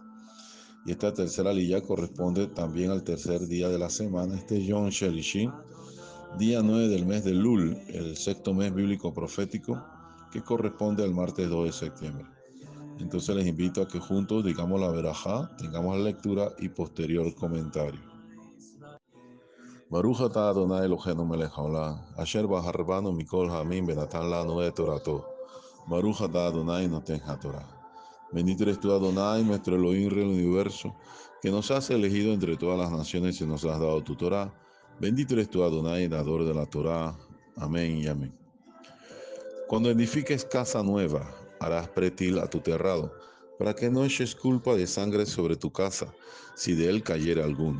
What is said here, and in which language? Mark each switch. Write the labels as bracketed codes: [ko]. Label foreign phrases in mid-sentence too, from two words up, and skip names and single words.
[es] Y esta tercera aliyá corresponde también al tercer día de la semana, este [he] יום שלישי, [es] día 9 del mes de Lul, el sexto mes bíblico profético, que corresponde al martes 2 de septiembre. Entonces les invito a que juntos digamos la verajá, tengamos la lectura y posterior comentario. [he] ברוך אתה אדוני אלוהינו מלך העולם, אשר בחר בנו מכל העמים ונתן לנו את תורתו. ברוך אתה אדוני נותן התורה. [es] Bendito eres tú, Adonai, nuestro Elohim del universo, que nos has elegido entre todas las naciones y nos has dado tu Torah. Bendito eres tú, Adonai, dador de la Torah. Amén y amén. Cuando edifiques casa nueva, harás pretil a tu terrado, para que no eches culpa de sangre sobre tu casa, si de él cayera alguno.